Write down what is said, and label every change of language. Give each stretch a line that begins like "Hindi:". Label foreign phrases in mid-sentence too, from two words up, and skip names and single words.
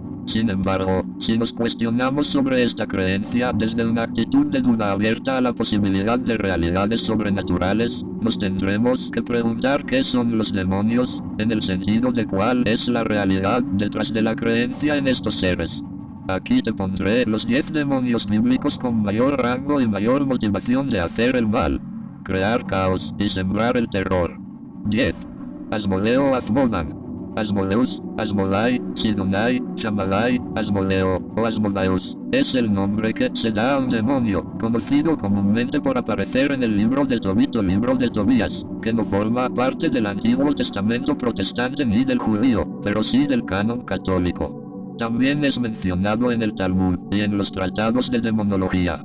Spanish: Sin embargo, si nos cuestionamos sobre esta creencia desde una actitud de duda abierta a la posibilidad de realidades sobrenaturales, nos tendremos que preguntar qué son los demonios, en el sentido de cuál es la realidad detrás de la creencia en estos seres. Aquí te pondré los 10 demonios bíblicos con mayor rango y mayor motivación de hacer el mal, crear caos y sembrar el terror. 10. Asmodeo Atmodan. Asmodeus, Asmodai, Sidonai, Shamalai, Asmodeo, o Asmodeus, es el nombre que se da a un demonio, conocido comúnmente por aparecer en el libro de Tobit o libro de Tobías, que no forma parte del Antiguo Testamento protestante ni del judío, pero sí del canon católico. También es mencionado en el Talmud y en los tratados de demonología.